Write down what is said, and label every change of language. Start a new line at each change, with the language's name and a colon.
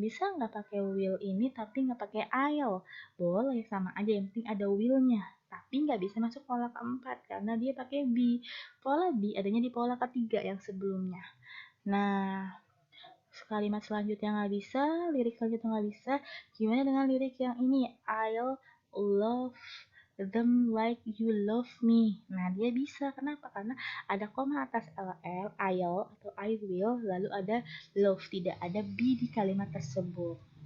Indonesian: Bisa nggak pakai will ini tapi nggak pakai I'll? Boleh, sama aja. Yang penting ada will-nya. Tapi nggak bisa masuk pola keempat karena dia pakai be. Pola be adanya di pola ketiga yang sebelumnya. Nah, kalimat selanjutnya nggak bisa, lirik selanjutnya nggak bisa. Gimana dengan lirik yang ini?
English: I'll love them like you love me.
Indonesian: Nah, dia bisa. Kenapa? Karena ada koma atas ll, I'll atau I will, lalu ada love, tidak ada be di kalimat tersebut.